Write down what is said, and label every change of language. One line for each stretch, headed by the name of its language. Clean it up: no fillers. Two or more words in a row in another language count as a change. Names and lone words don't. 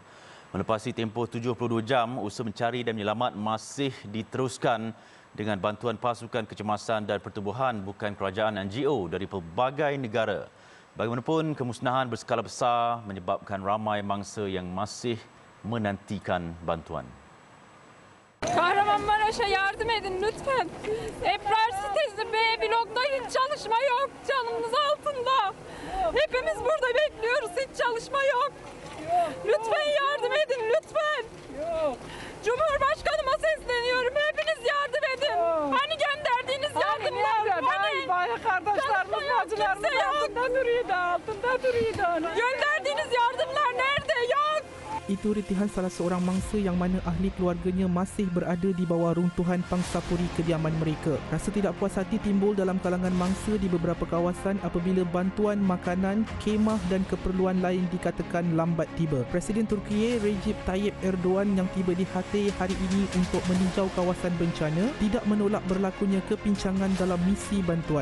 Malay: Melepasi tempoh 72 jam, usaha mencari dan menyelamat masih diteruskan dengan bantuan pasukan kecemasan dan pertubuhan bukan kerajaan NGO dari pelbagai negara. Bagaimanapun, kemusnahan berskala besar menyebabkan ramai mangsa yang masih menantikan bantuan.
Turkish: Kahramanmaraş'a yardım edin lütfen. Ebrar sitesi B blokta hiç çalışma yok. Canımız altında. Hepimiz burada bekliyoruz. Hiç çalışma yok. Lütfen yardım edin lütfen. Cumhurbaşkanıma sesleniyorum. Hepiniz yardım edin. Hani gönderdiğiniz yardımlar? Hani? Kardeşlerimiz, bacılarımız altında duruyordu. Gönderdiğiniz yardımlar nerede? Yok.
Malay: Itu retihan salah seorang mangsa yang mana ahli keluarganya masih berada di bawah runtuhan pangsapuri kediaman mereka. Rasa tidak puas hati timbul dalam kalangan mangsa di beberapa kawasan apabila bantuan makanan, kemah dan keperluan lain dikatakan lambat tiba. Presiden Turkiye Recep Tayyip Erdogan yang tiba di Hatay hari ini untuk meninjau kawasan bencana tidak menolak berlakunya kepincangan dalam misi bantuan.